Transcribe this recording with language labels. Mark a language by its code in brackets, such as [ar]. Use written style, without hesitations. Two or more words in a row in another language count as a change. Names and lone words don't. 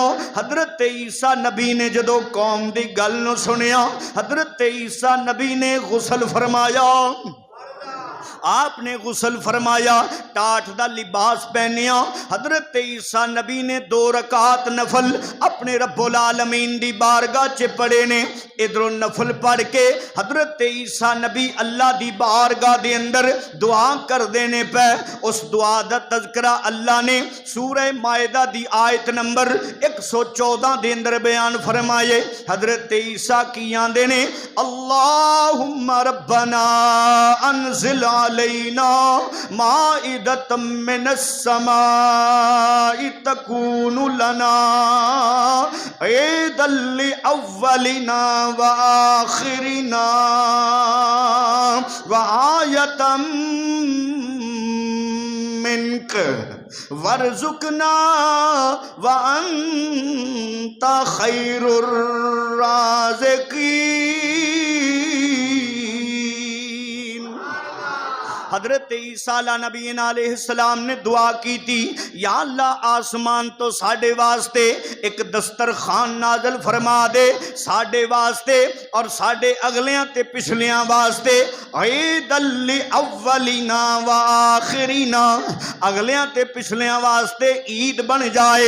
[pa] ਹਜ਼ਰਤ ਈਸਾ ਨਬੀ ਨੇ ਜਦੋਂ ਕੌਮ ਦੀ ਗੱਲ ਨੂੰ ਸੁਣਿਆ, ਹਜ਼ਰਤ ਈਸਾ ਨਬੀ ਨੇ ਗ਼ੁਸਲ ਫ਼ਰਮਾਇਆ, ਆਪ ਨੇ ਗ਼ੁਸਲ ਫ਼ਰਮਾਇਆ, ਟਾਟ ਦਾ ਲਿਬਾਸ ਪਹਿਨਿਆ। ਹਜ਼ਰਤ ਈਸਾ ਨਬੀ ਨੇ 2 ਰਕਾਤ ਨਫ਼ਲ ਆਪਣੇ [ar] رب العالمين [pa] ਦੀ ਬਾਰਗਾਹ 'ਚ ਪੜ੍ਹੇ ਨੇ। ਇੱਧਰੋਂ ਨਫ਼ਲ ਪੜ੍ਹ ਕੇ ਹਜ਼ਰਤ ਈਸਾ ਨਬੀ ਅੱਲਾਹ ਦੀ ਬਾਰਗਾਹ ਦੇ ਅੰਦਰ ਦੁਆ ਕਰ ਦੇਣ ਪਏ, ਉਸ ਦੁਆ ਦਾ ਤਜ਼ਕਿਰਾ ਅੱਲਾਹ ਨੇ ਸੂਰਹ ਮਾਇਦਾ ਦੀ ਆਇਤ ਨੰਬਰ 114 ਦੇ ਅੰਦਰ ਬਿਆਨ ਫ਼ਰਮਾਏ। ਹਜ਼ਰਤ ਈਸਾ ਕੀ ਆਂਹਦੇ ਨੇ, [ar] اللهم ربنا أنزل علينا مائدة من السماء تكون لنا عيدا لأولنا وآخرنا وآية منك وارزقنا وأنت خير الرازقين. [pa] ਹਜ਼ਰਤ ਈਸਾ ਨਬੀਨਾ ਅਲੈਹਿੱਸਲਾਮ ਨੇ ਦੁਆ ਕੀਤੀ ਸੀ, ਯਾ ਅੱਲਾਹ ਅਸਮਾਨ ਤੋਂ ਸਾਡੇ ਵਾਸਤੇ ਇੱਕ ਦਸਤਰਖ਼ਾਨ ਨਾਜ਼ਲ ਫ਼ਰਮਾ ਦੇ, ਸਾਡੇ ਵਾਸਤੇ ਤੇ ਸਾਡੇ ਅਗਲਿਆਂ ਤੇ ਪਿਛਲਿਆਂ ਵਾਸਤੇ, [ar] عيدا لأولنا وآخرنا, [pa] ਅਗਲਿਆਂ ਤੇ ਪਿਛਲਿਆਂ ਵਾਸਤੇ ਈਦ ਬਣ ਜਾਏ।